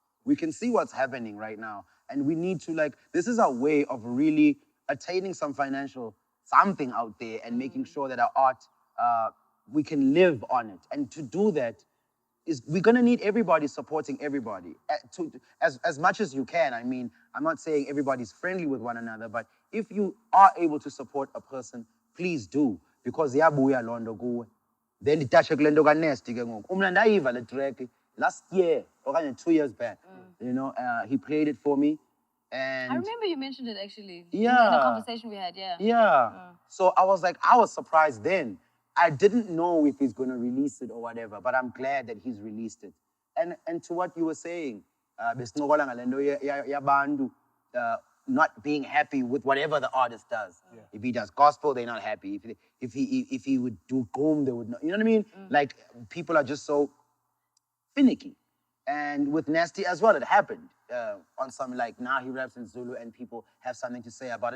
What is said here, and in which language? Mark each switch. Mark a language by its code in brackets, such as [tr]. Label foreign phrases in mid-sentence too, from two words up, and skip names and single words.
[en] We can see what's happening right now. And we need to, like, this is our way of really attaining some financial something out there and making sure that our art, we can live on it. And to do that, we're going to need everybody supporting everybody as much as you can. I mean, I'm not saying everybody's friendly with one another, but if you are able to support a person, please do. [xh] Because yabuya londo kuwe. Then itache kulento kaNasty ke ngoku. Umna ndayiva le [en] track last year or 2 years back. You know, he played it for me. And I remember you mentioned it actually. Yeah. In a conversation we had, yeah. Yeah. So I was surprised then. I didn't know if he's going to release it or whatever, but I'm glad that he's released it. And to what you were saying, [xh] besincokola ngalento yabantu [en] not being happy with whatever the artist does. Yeah. If he does gospel, they're not happy. If he would do boom, they would not. You know what I mean? Like, people are just so finicky. And with Nasty as well, it happened on some, like, now he raps in Zulu and people have something to say about it.